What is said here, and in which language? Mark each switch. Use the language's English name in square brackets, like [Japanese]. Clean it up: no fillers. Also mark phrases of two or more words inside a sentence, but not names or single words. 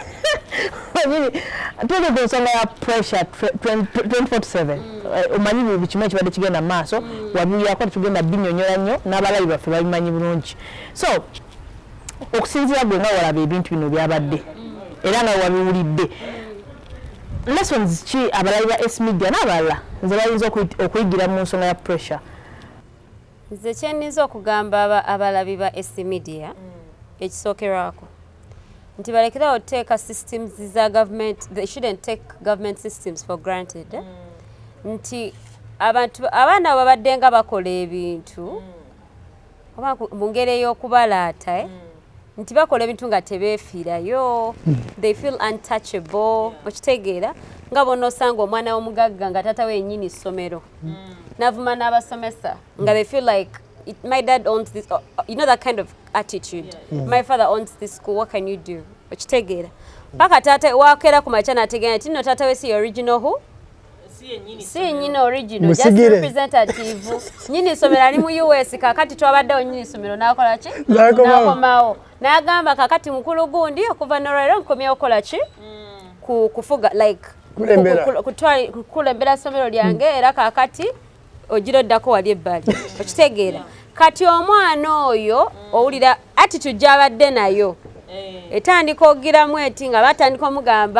[Ganda] tuli ku nsonga ya Pressure 24/7 omanyi buli kimu ekibadde kigenda mu maaso wabiwulirako tetugenda binyonyola nnyo n'abalabi baffe babimanyi bulungi so okusinziira gwe nga walaba ebintu bino byabadde era nga wabiwulidde lessons ki abalabi ba S-Media n'abalala nze bayinza okuyigira mu nsonga ya Pressure nze kyenniza okugamba abalabi ba S-Media ekisookerwako nti balekerawo oteeka systems za government [English] they shouldn't take government systems for granted [Ganda] nti abaana abo babadde nga bakola ebintu oba mu ngeri ey'okubalaata nti bakola ebintu nga tebeefiirayo [English] they feel untouchable [Ganda] okitegeera nga bonna osanga omwana w'omugagga nga taata we yennyini ssomero n'avuma n'abasomesa nga [English] they feel like my dad owns this you know that kind of attitude my father owns this school what can you do [Ganda] okitegeera paka taata wakeera ku makya n'ategeera nti nno taata we si original who si nyini original [English] just representative [Ganda] nyini somero ali mu US kakati twabaddewo nyini somero n'akola ki n'akomawo n'agamba kakati mukulu gundi okuva n'olwaleero nkomyewo okola ki kufuga like kulembera somero lyange era kakati ogira oddako wali ebbali okitegeera kati omwana oyo owulira attitude gy'abadde nayo etandika ogiramu eti nga batandika omugamba